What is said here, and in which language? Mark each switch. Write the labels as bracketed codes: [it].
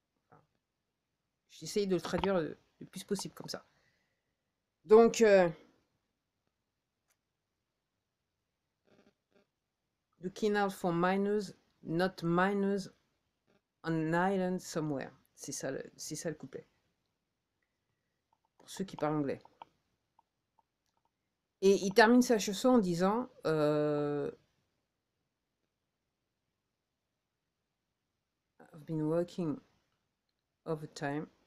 [fr] Enfin, j'essaye de le traduire le plus possible comme ça. [en] Donc, looking out for miners, not miners on an island somewhere. [fr] C'est ça le couplet. Pour ceux qui parlent anglais. Et il termine sa chanson en disant [en] I've been working overtime.